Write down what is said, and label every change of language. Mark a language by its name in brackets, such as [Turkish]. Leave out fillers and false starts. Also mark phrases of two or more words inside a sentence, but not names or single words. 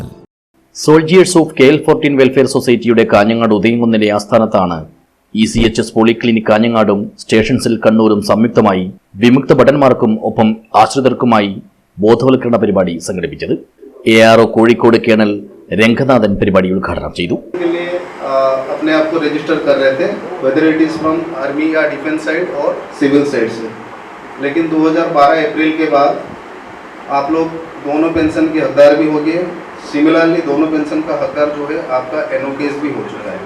[Malayalam] സോൾജിയേഴ്സ് ഓഫ് KL14 വെൽഫെയർ സൊസൈറ്റിയുടെ കാഞ്ഞങ്ങാട് ഉദയംകുന്നിലെ ആസ്ഥാനത്താണ് ECHS പോളിക്ലിനിക് കാഞ്ഞങ്ങാടും സ്റ്റേഷൻ സെൽ കണ്ണൂരും സംയുക്തമായി വിമുക്ത ഭടന്മാർക്കും ഒപ്പം ആശ്രിതർക്കുമായി ബോധവൽക്കരണ പരിപാടി സംഘടിപ്പിച്ചത്. ARO കോഴിക്കോട് കേണൽ രംഗനാഥൻ പരിപാടി ഉദ്ഘാടനം ചെയ്തു. [Hindi] अपने आप को रजिस्टर कर रहे थे, [English] whether it is from army [Hindi] या [English] defence side [Hindi] और [English] civil side [Hindi] से, लेकिन 2012 अप्रैल के बाद आप लोग दोनों पेंशन के हकदार भी हो गए. सिमिलरली दोनों पेंशन का हकदार जो है आपका NOKS भी हो चुका है.